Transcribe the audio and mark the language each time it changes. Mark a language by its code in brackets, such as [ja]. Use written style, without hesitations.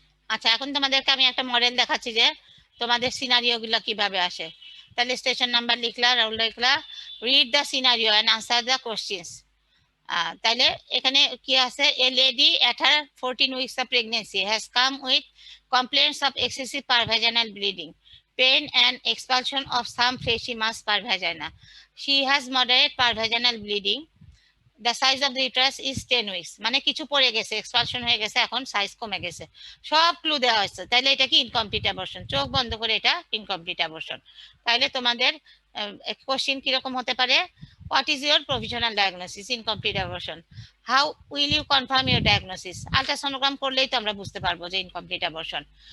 [bn] আচ্ছা, এখন তোমাদেরকে আমি একটা মডেল দেখাচ্ছি যে তোমাদের সিনারিও গুলো কিভাবে আসে। তাহলে station number লিখলা, role লিখলা, [en] Read the scenario and answer the questions. [bn] তাহলে এখানে কি আছে, [en] A lady at her 14 weeks of pregnancy has come with complaints of excessive pervaginal bleeding, pain and expulsion of some fleshy mass per vagina. She has moderate pervaginal bleeding. The size of the uterus is 10 weeks, [bn] মানে কিছু পড়ে গেছে, expansion হয়ে গেছে, এখন size কমে গেছে, সব ক্লু দেওয়া হয়েছে। তাহলে এটা কি ইনকমপ্লিট অ্যাবর্শন, চোখ বন্ধ করে এটা ইনকমপ্লিট অ্যাবর্শন। তাহলে তোমাদের কোশ্চেন কিরকম হতে পারে, [en] what is your provisional diagnosis incomplete abortion, how will you confirm your diagnosis, [bn] ultrasonogram করলেই তো আমরা বুঝতে পারবো যে ইনকমপ্লিট অ্যাবর্শন।